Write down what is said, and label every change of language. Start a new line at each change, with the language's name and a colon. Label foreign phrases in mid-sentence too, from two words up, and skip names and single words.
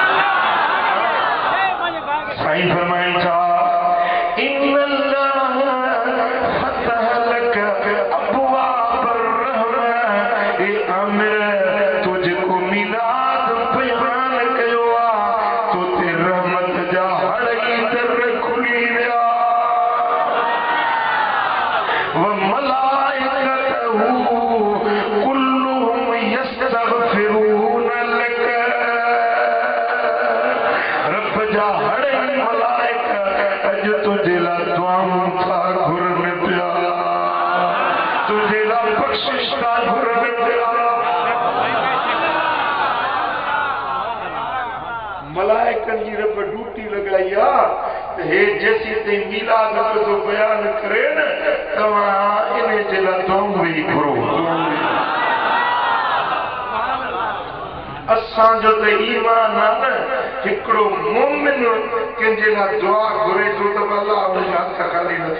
Sindhi: साईं फरमाइनि था
Arabic: إن الله فتح لك أبواب رحمة
Sindhi: ए आमिर तुझको मिलाद बयान कयो आ तो ते रहमत जा हड़ई दर खुली विया
Arabic: وملائكته كلهم يستغفرون لك
Sindhi: रब जा हड़ई मलाइका अज तुझे ला दुआऊं था घुरन पिया तुझे ला बख्शिश था घुरन पिया मलाइकन जी रब ड्यूटी लगाई आ हे जैसी ते मिलाद जो बयान करे न तवा इने जे ला दुआऊं ही घुरो असां जो त ईमान आ न हिकड़ो मोमिन कंहिंजे लाइ दुआ घुरे थो त अल्लाह उन हथ खाली नथो